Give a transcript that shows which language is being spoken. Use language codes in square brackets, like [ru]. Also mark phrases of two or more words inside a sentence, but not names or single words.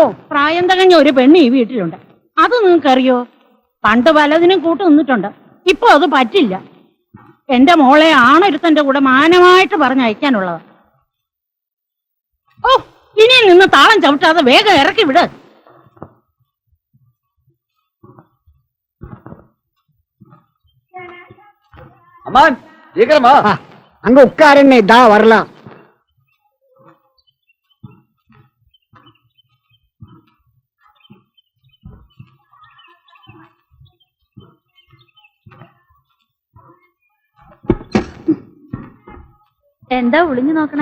[ml] പ്രായം തികഞ്ഞ ഒരു പെണ്ണ് ഈ വീട്ടിലുണ്ട്. അത് നിങ്ങൾക്കറിയോ? പണ്ട് പലതിനും കൂട്ട് നിന്നിട്ടുണ്ട്. ഇപ്പൊ അത് പറ്റില്ല. എന്റെ മോളെ ആണൊരുത്തന്റെ കൂടെ മാനമായിട്ട് പറഞ്ഞയക്കാനുള്ളതാ. ഓ, ഇനിയും നിന്ന് താളം ചവിട്ടാതെ വേഗം ഇറക്കി വിട്. [ta] அம்மான் சீக்கிரமா. அங்க உட்காருன்னு இதா வரலாம். [ml] എന്താ ഒളിഞ്ഞു നോക്കണേ?